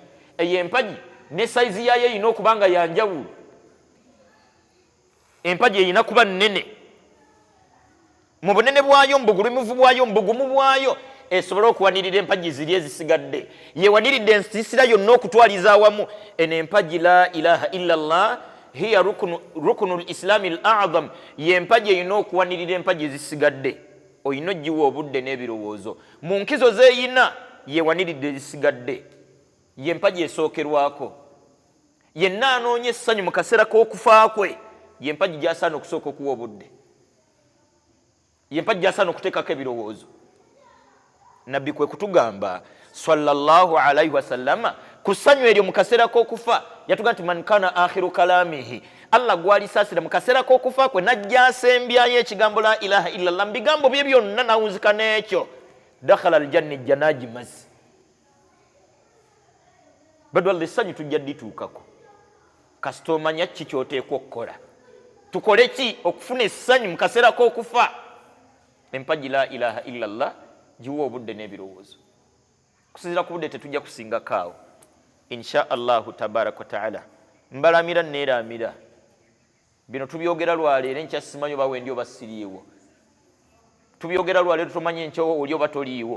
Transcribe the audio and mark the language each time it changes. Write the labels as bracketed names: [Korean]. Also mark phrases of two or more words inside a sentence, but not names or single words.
[Ganda] Eyo empagi ne saizi yayo erina okuba nga yanjawulo. Empagi erina kuba nnene mu bunene bwayo, mu bugulumivu bwayo, mu bugumu bwayo, esobole okuwanirira empagi ziri ezisigadde. Yewaniridde ensiisira yonna okutwaliza awamu. Eno empagi [Arabic] لا إله إلا الله هي ركن الإسلام الأعظم, [Ganda] y'empagi erina okuwanirira empagi ezisigadde. Oyina ogiwa obudde n'ebirowoozo. Mu nkizo zeeyina yewaniridde ezisigadde. Y'empagi esookerwako. Yenna anoonya essanyu mu kaseera k'okufa kwe, y'empagi gy'asaana okusooka okuwa obudde. Y'empagi gy'asaana okuteekako ebirowoozo. Nabbi kwe kutugamba [Arabic] صلى الله عليه وسلم [Ganda] ku ssanyu eryo mu kaseera k'okufa yatugamba nti [Arabic] من كان آخر كلامه, [Ganda] Allah gwalisaasira mu kaseera k'okufa kwe najja asembyayo ekigambo [Arabic] لا إله إلا الله, [Ganda] mu bigambo bye byonna nawunzika n'ekyo, [Arabic] دخل الجنة, [Ganda] ejja n'agimazi. Badwalla essanyu tujja ddituukako kasita omanya ki ky'oteekwa okukola. Tukole ki okufuna essanyu mu kaseera k'okufa? Empagi [Arabic] لا إله إلا الله [Ganda] giwa obudde n'ebirowoozo. Kusinziira ku budde tetujja kusingako awo, [Arabic] إن شاء الله تبارك وتعالى. [Ganda] Mbalamira neeramira bino tubyogera lwaleero, enkya simanyi oba wendi oba siriiwo. Tubyogera lwaleero tomanye enkya oli oba toliiwo.